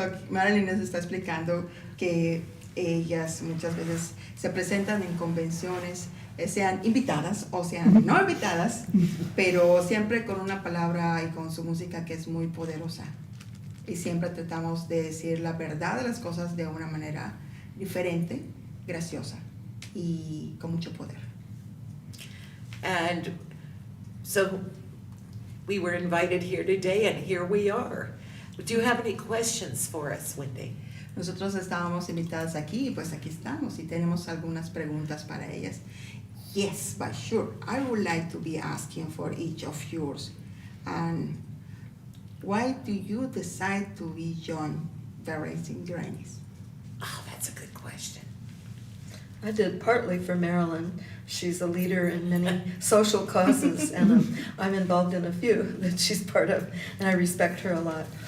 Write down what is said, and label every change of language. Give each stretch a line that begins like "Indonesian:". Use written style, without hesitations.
Spanish: Marilyn nos está explicando que ellas muchas veces se presentan en convenciones, sean invitadas o sean no invitadas, pero siempre con una palabra y con su música que es muy poderosa. Y siempre tratamos de decir la verdad de las cosas de una manera diferente, graciosa y con mucho poder.
English: And so we were invited here today, and here we are. Do you have any questions for us, Wendy?
Spanish: Nosotros estábamos invitadas aquí y pues aquí estamos y tenemos algunas preguntas para ellas.
English: Yes, but sure, I would like to be asking for each of yours. And why do you decide to be join the Raging Grannies? Oh, that's a good question. I did partly for Marilyn. She's a leader in many social causes, and I'm involved in a few that she's part of, and I respect her a lot.